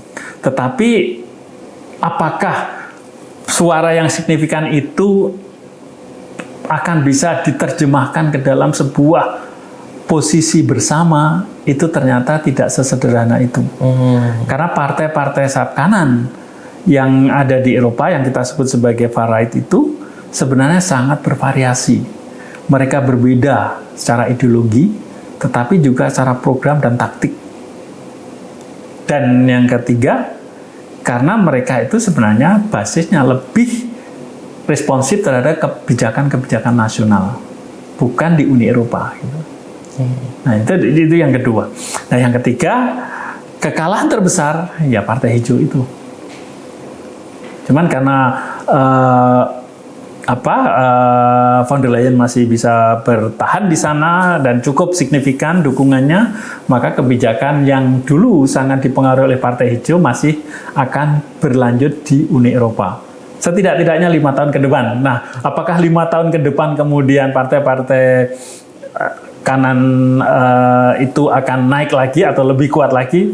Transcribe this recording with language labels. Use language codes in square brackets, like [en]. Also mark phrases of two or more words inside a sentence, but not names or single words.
[id] Tetapi apakah suara yang signifikan itu akan bisa diterjemahkan ke dalam sebuah posisi bersama, itu ternyata tidak sesederhana itu. Karena partai-partai sayap kanan yang ada di Eropa yang kita sebut sebagai [en] far right [id] itu sebenarnya sangat bervariasi. Mereka berbeda secara ideologi, tetapi juga secara program dan taktik. Dan yang ketiga, karena mereka itu sebenarnya basisnya lebih responsif terhadap kebijakan-kebijakan nasional, bukan di Uni Eropa. Gitu. Nah itu yang kedua. Nah yang ketiga, kekalahan terbesar ya Partai Hijau itu. Cuman karena von der Leyen masih bisa bertahan di sana dan cukup signifikan dukungannya, maka kebijakan yang dulu sangat dipengaruhi oleh Partai Hijau masih akan berlanjut di Uni Eropa. Setidak-tidaknya 5 tahun ke depan. Nah, apakah 5 tahun ke depan kemudian partai-partai kanan itu akan naik lagi atau lebih kuat lagi?